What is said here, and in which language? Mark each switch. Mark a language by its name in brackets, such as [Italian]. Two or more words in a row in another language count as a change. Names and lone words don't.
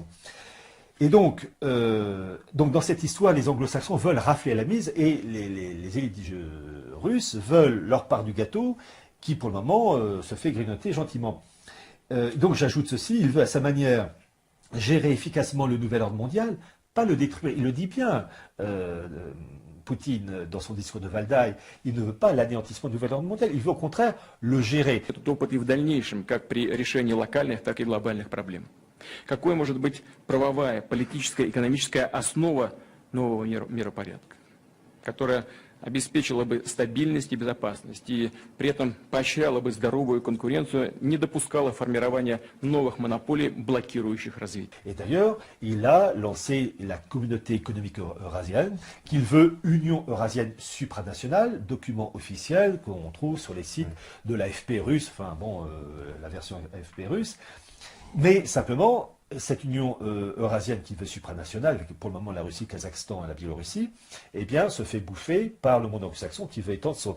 [French] Et donc, dans cette histoire, les anglo-saxons veulent rafler à la mise et les élites russes veulent leur part du gâteau qui, pour le moment, se fait grignoter gentiment. Donc, j'ajoute ceci, il veut à sa manière gérer efficacement le nouvel ordre mondial, pas le détruire. Il le dit bien, Poutine, dans son discours de Валдай, il ne veut pas l'anéantissement du nouvel ordre mondial, il veut au contraire le gérer. [Russian] Этот опыт и в дальнейшем, как при решении локальных, так и глобальных проблем. Какой может быть правовая, политическая, экономическая основа нового миропорядка, которая обеспечила бы стабильность и безопасность, и при этом поощряла бы здоровую конкуренцию, не допускала формирования новых монополий, блокирующих развитие. [French] Et d'ailleurs, il a lancé la communauté économique eurasienne, qu'il veut Union eurasienne supranationale, document officiel qu'on trouve sur les sites de l'AFP russe, enfin bon, la version AFP russe. Mais simplement, cette union eurasienne qui veut supranationale, avec pour le moment la Russie, le Kazakhstan et la Biélorussie, eh bien, se fait bouffer par le monde anglo-saxon qui veut étendre son...